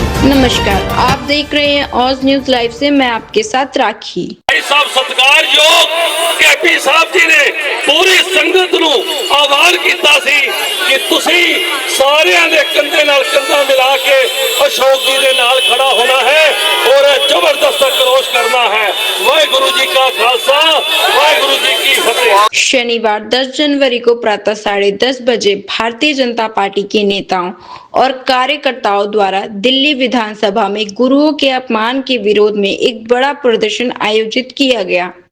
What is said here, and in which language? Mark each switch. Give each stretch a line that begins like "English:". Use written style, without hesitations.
Hindi: नमस्कार, आप देख रहे हैं ऑज न्यूज लाइव से मैं आपके साथ राखी। भाई साहब सत्कारयोग कैपी साहब जी ने पूरी संगत
Punjabi: ਨੂੰ ਆਹਵਾਨ ਕੀਤਾ ਸੀ ਕਿ ਤੁਸੀਂ ਸਾਰਿਆਂ ਦੇ ਕੰਧੇ ਨਾਲ ਕੰਧਾ ਮਿਲਾ ਕੇ ਅਸ਼ੋਕ जी ਦੇ ਨਾਲ ਖੜਾ ਹੋਣਾ है
Hindi: और जबरदस्त क्रोश करना है। वाहिगुरु जी का खालसा, वाहिगुरु जी की फतेह। शनिवार 10 जनवरी को प्रातः 10:30 बजे भारतीय जनता पार्टी के नेताओं और कार्यकर्ताओं द्वारा दिल्ली विधानसभा में गुरुओं के अपमान के विरोध में एक बड़ा प्रदर्शन आयोजित किया गया।